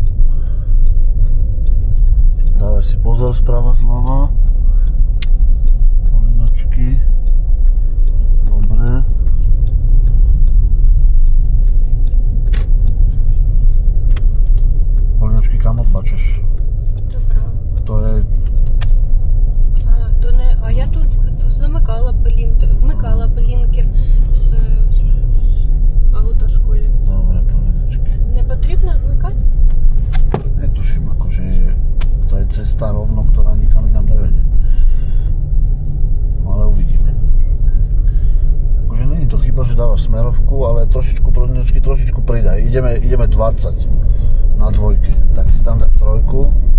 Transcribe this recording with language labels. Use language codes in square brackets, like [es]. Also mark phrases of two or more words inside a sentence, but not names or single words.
[sk] Dávaj si pozor sprava zľava. Polinočky. Dobre. Polinočky, kam odbačeš? [uk] Добре. [sk] To je... [uk] А я тут вмикала блінкер з автошколи. [sk] Dobre, polinočky. [uk] Не потрібно вмикати? [sk] Netuším, akože to je cesta rovno, ktorá nikam inám nevedie. Ale uvidíme. Akože není to chyba, že dávaš smerovku, ale trošičku polinočky, trošičku pridaj. Ideme 20 na dvojke. Tak si tam daj trojku.